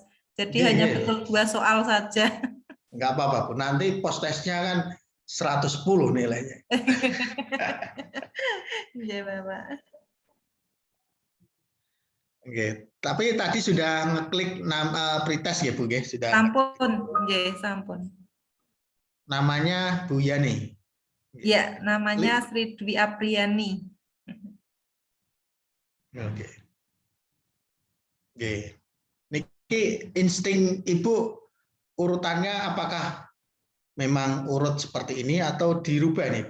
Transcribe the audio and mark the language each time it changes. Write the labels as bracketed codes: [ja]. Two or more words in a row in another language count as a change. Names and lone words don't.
[id] Jadi hanya betul 2 soal saja. Enggak apa-apa, Bu. Nanti post testnya kan 110 nilainya. Iya, Bapak. Oke, tapi tadi sudah ngeklik nama pretest ya, Bu, ya? Sudah. [jv] Sampun, nggih, sampun. [id] Namanya Bu Yani. Ya, namanya Sri Dwi Apriani. Oke. Oke. Niki insting Ibu urutannya apakah memang urut seperti ini atau dirubah nih?